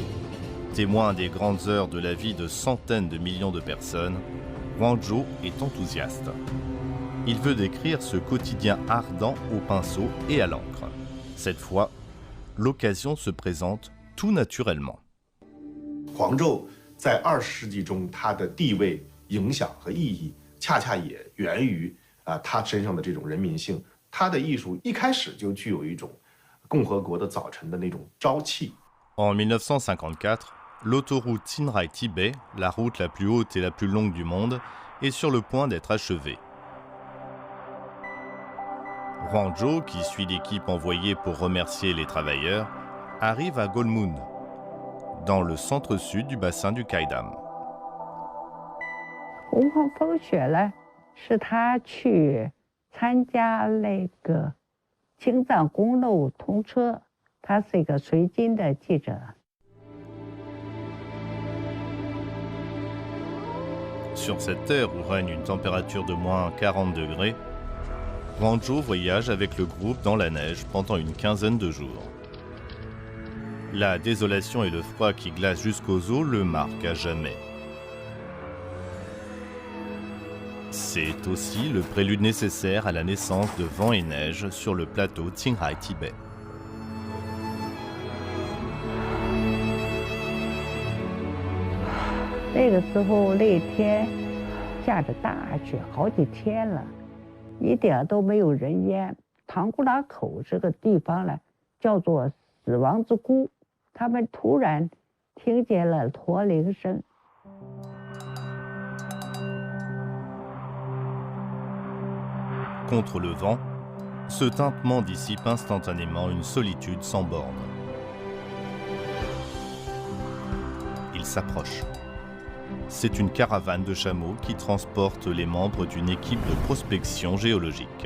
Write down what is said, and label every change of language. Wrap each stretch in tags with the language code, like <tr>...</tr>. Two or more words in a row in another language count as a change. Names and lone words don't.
<fr>Témoin des grandes heures de la vie de centaines de millions de personnes, Wang Zhou est enthousiaste. Il veut décrire ce quotidien ardent au pinceau et à l'encre. Cette fois, l'occasion se présente tout naturellement.</fr> <zh>Huang Zhou 在20世纪中，他的地位、影响和意义，恰恰也源于他身上的这种人民性。他的艺术一开始就具有一种共和国的早晨的那种朝气。</zh> <fr>En 1954, l'autoroute Qinghai-Tibet, la route la plus haute et la plus longue du monde, est sur le point d'être achevée. Huang Zhou, qui suit l'équipe envoyée pour remercier les travailleurs, arrive à Golmun, dans le centre-sud du bassin du Qaidam.</fr> <zh>洪荒风雪呢，是他去参加那个青藏公路通车，他是一个随军的记者。</zh> <fr>Sur cette terre où règne une température de moins 40 degrés, Huang Zhou voyage avec le groupe dans la neige pendant une quinzaine de jours. La désolation et le froid qui glace jusqu'aux os le marquent à jamais. C'est aussi le prélude nécessaire à la naissance de Vent et Neige sur le plateau Qinghai-Tibet.</fr> <zh>那个时候那天下着大雪，好几天了，一点都没有人烟。唐古拉口这个地方呢，叫做死亡之谷。他们突然听见了驼铃声。</zh> <fr>Contre le vent, ce tintement dissipe instantanément une solitude sans bornes. Il s'approche. C'est une caravane de chameaux qui transporte les membres d'une équipe de prospection géologique.</fr>